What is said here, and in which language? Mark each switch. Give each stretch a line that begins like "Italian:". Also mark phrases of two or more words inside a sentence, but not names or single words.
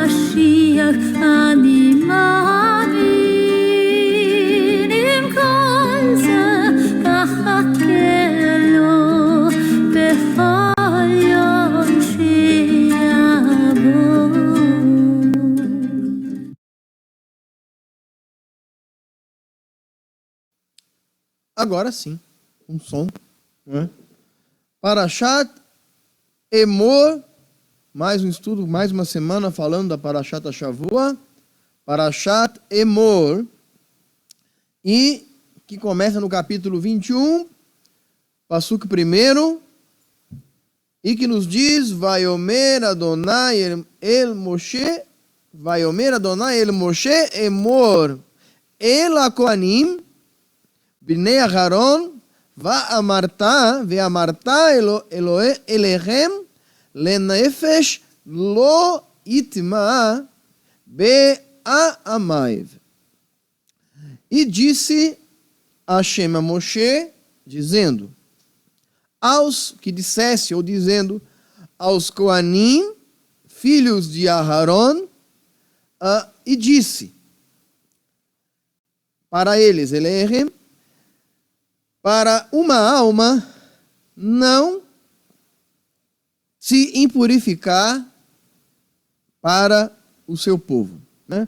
Hebrew: המשיח אני מאמין, עם כל זה אחכה לו בכל יום שיבוא.
Portuguese: Agora sim, um som, né? Parashat Emor, mais um estudo, mais uma semana falando da Parashat Shavua, Parashat Emor, e que começa no capítulo 21, Passuque 1, e que nos diz:
Hebrew: ויאמר אדני אל משה, ויאמר אדני אל משה אמר אל כהנים בני אהרן ואמרת אלהם לנפש לא יטמא בעמיו.
Portuguese: E disse Hashem a Moshe, dizendo, dizendo aos Kohanim, filhos de Aharon, e disse para eles, Elechem, para uma alma não se impurificar para o seu povo, né?